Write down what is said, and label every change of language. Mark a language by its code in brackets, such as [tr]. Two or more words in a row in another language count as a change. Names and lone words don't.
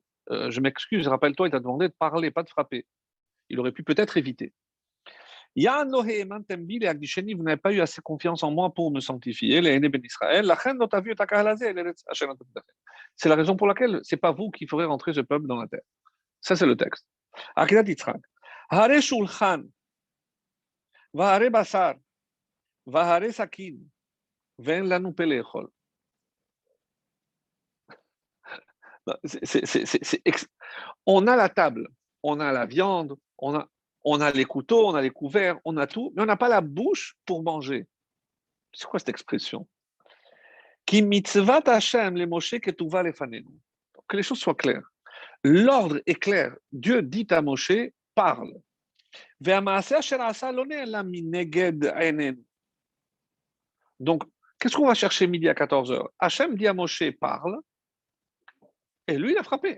[fr] Je m'excuse, rappelle-toi, il t'a demandé de parler, pas de frapper. Il aurait pu peut-être éviter. Vous n'avez pas eu assez confiance en moi pour me sanctifier, les aînés ben Israël. C'est la raison pour laquelle ce n'est pas vous qui ferez rentrer ce peuple dans la terre. Ça, c'est le texte. Akedat Yitzhak. [he] הרי שולחן, והרי בשר, והרי סכין, ואין לנו פה לאכול. [fr] On a la table, on a la viande, on a les couteaux, on a les couverts, on a tout, mais on n'a pas la bouche pour manger. C'est quoi cette expression? [he] כי מצות השם למשה כתובה לפנינו. [fr] Que les choses soient claires. L'ordre est clair. Dieu dit à Moshe, parle. Donc, qu'est-ce qu'on va chercher midi à 14h? Hachem dit à Moshe, parle, et lui, il a frappé.